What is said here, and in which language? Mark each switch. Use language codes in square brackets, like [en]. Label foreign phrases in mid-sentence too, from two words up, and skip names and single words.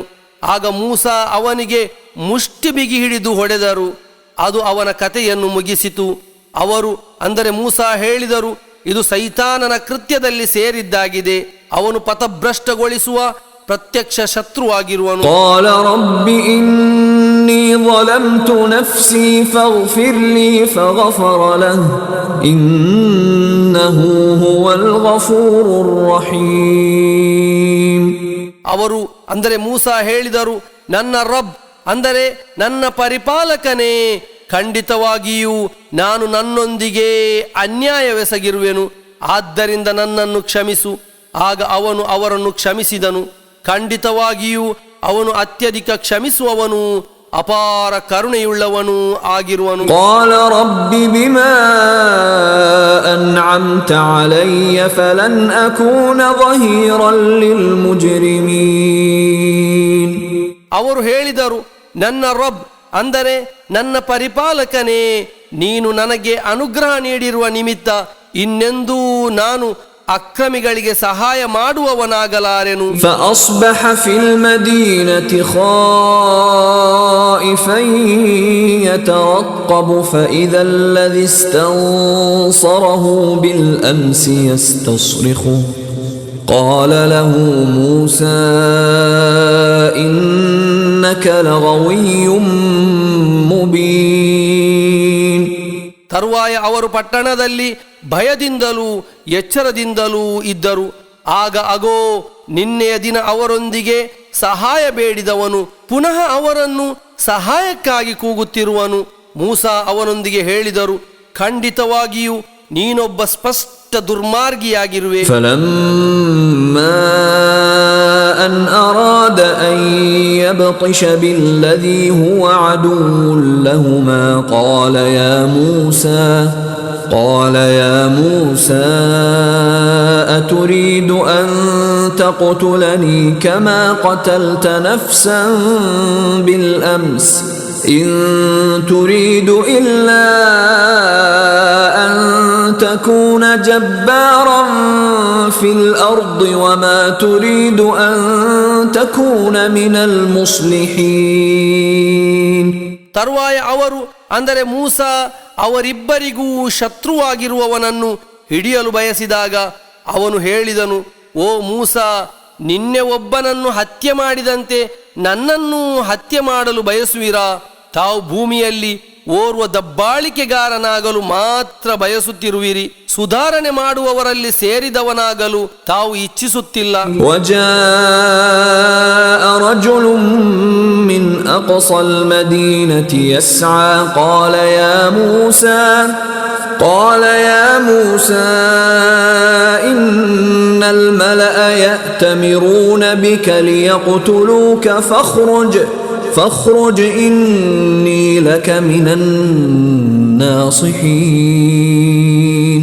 [kn] ಆಗ ಮೂಸಾ ಅವನಿಗೆ ಮುಷ್ಟಿ ಬಿಗಿ ಹಿಡಿದು ಹೊಡೆದರು. ಅದು ಅವನ ಕಥೆಯನ್ನು ಮುಗಿಸಿತು. ಅವರು ಅಂದರೆ ಮೂಸಾ ಹೇಳಿದರು, ಇದು ಸೈತಾನನ ಕೃತ್ಯದಲ್ಲಿ ಸೇರಿದ್ದಾಗಿದೆ, ಅವನು ಪಥಭ್ರಷ್ಟಗೊಳಿಸುವ ಪ್ರತ್ಯಕ್ಷ ಶತ್ರುವಾಗಿರುವನು. [ar] قال رب إني ظلمت نفسي فاغفر لي فغفر له إنه هو الغفور الرحيم. [kn] ಅವರು ಅಂದರೆ ಮೂಸಾ ಹೇಳಿದರು, ನನ್ನ ರಬ್ ಅಂದರೆ ನನ್ನ ಪರಿಪಾಲಕನೇ, ಖಂಡಿತವಾಗಿಯೂ ನಾನು ನನ್ನೊಂದಿಗೆ ಅನ್ಯಾಯವೆಸಗಿರುವೆನು, ಆದ್ದರಿಂದ ನನ್ನನ್ನು ಕ್ಷಮಿಸು. ಆಗ ಅವನು ಅವರನ್ನು ಕ್ಷಮಿಸಿದನು. ಖಂಡಿತವಾಗಿಯೂ ಅವನು ಅತ್ಯಧಿಕ ಕ್ಷಮಿಸುವವನು, ಅಪಾರ ಕರುಣೆಯುಳ್ಳವನು ಆಗಿರುವನು. [ar] قال رب بما أنعمت علي فلن أكون ظهيرا للمجرمين. [kn] ಅವರು ಹೇಳಿದರು, ನನ್ನ ರಬ್ ಅಂದರೆ ನನ್ನ ಪರಿಪಾಲಕನೇ, ನೀನು ನನಗೆ ಅನುಗ್ರಹ ನೀಡಿರುವ ನಿಮಿತ್ತ ಇನ್ನೆಂದೂ ನಾನು ಅಕ್ರಮಿಗಳಿಗೆ ಸಹಾಯ ಮಾಡುವವನಾಗಲಾರೆನು. [ar] فأصبح في المدينة خائفا يترقب فإذا الذي استنصره بالأمس يستصرخه قال له موسى إنك لغوي مبين. [kn] ತರುವಾಯ ಅವರು ಪಟ್ಟಣದಲ್ಲಿ ಭಯದಿಂದಲೂ ಎಚ್ಚರದಿಂದಲೂ ಇದ್ದರು. ಆಗ ಅಗೋ, ನಿನ್ನೆಯ ದಿನ ಅವರೊಂದಿಗೆ ಸಹಾಯ ಬೇಡಿದವನು ಪುನಃ ಅವರನ್ನು ಸಹಾಯಕ್ಕಾಗಿ ಕೂಗುತ್ತಿರುವನು. ಮೂಸಾ ಅವನೊಂದಿಗೆ ಹೇಳಿದರು, ಖಂಡಿತವಾಗಿಯೂ ನೀನೊಬ್ಬ ಸ್ಪಷ್ಟ ದುರ್ಮಾರ್ಗಿಯಾಗಿರುವೆ. [ar] فلما أن أراد أن يبطش بالذي هو عدو لهما قال يا موسى أتريد أن تقتلني كما قتلت نفسا بالأمس إن تريد إلا أن تكون جبارا في الأرض وما تريد أن تكون من المصلحين. [kn] ತರುವಾಯ ಅವರು ಅಂದರೆ ಮೂಸಾ ಅವರಿಬ್ಬರಿಗೂ ಶತ್ರುವಾಗಿರುವವನನ್ನು ಹಿಡಿಯಲು ಬಯಸಿದಾಗ ಅವನು ಹೇಳಿದನು, ಓ ಮೂಸಾ, ನಿನ್ನೆ ಒಬ್ಬನನ್ನು ಹತ್ಯೆ ಮಾಡಿದಂತೆ ನನ್ನನ್ನು ಹತ್ಯೆ ಮಾಡಲು ಬಯಸುವಿರಾ? ತಾವು ಭೂಮಿಯಲ್ಲಿ ಓರ್ವ ದಬ್ಬಾಳಿಕೆಗಾರನಾಗಲು ಮಾತ್ರ ಬಯಸುತ್ತಿರುವಿರಿ, ಸುಧಾರಣೆ ಮಾಡುವವರಲ್ಲಿ ಸೇರಿದವನಾಗಲು ತಾವು ಇಚ್ಛಿಸುತ್ತಿಲ್ಲ. [ar] وجاء رجل من أقصى المدينة يسعى قال يا موسى إن الملأ يأتمرون بك ليقتلوك فاخرج إني لك من الناصحين.